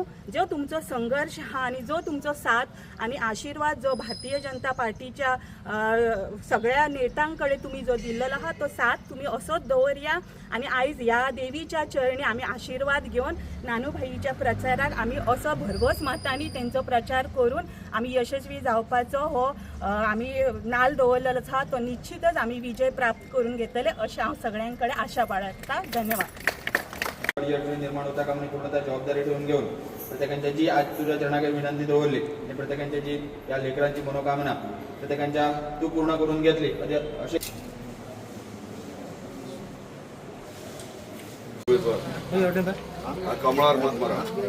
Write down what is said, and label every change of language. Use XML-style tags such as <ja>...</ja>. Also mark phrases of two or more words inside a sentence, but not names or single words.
<kok>जो तुमचो संघर्ष आहा आणि जो तुमचो साथ आणि आशीर्वाद जो भारतीय जनता पार्टीच्या सगळ्या नेत्यांकडे तुम्ही जो दिल्लेलो आहा तो साथ तुम्ही असोच दवरया आणि आयज ह्या देवीच्या चरणी आमी आशीर्वाद घेवन नानूभाईच्या प्रचाराक आमी असो भरघोस मतांनी तेंचो प्रचार करून आमी यशस्वी जावपाचो हो आमी नाल दवरलेलो आहा। तो निश्चितच आमी विजय प्राप्त करून घेतले अशें हांव सगळ्यांकडे आशा बाळगता। धन्यवाद।</kok> <mr>अडचणी निर्माण होता कामा नये पूर्णतः जबाबदारी ठेवून घेऊन प्रत्येकांच्या जी आज तुझ्या चरणाकडे विनंती दवरली आणि प्रत्येकांच्या जी या लेकरांची मनोकामना प्रत्येकांच्या तू पूर्ण करून घेतली असे कमळावर मत मारा।</mr>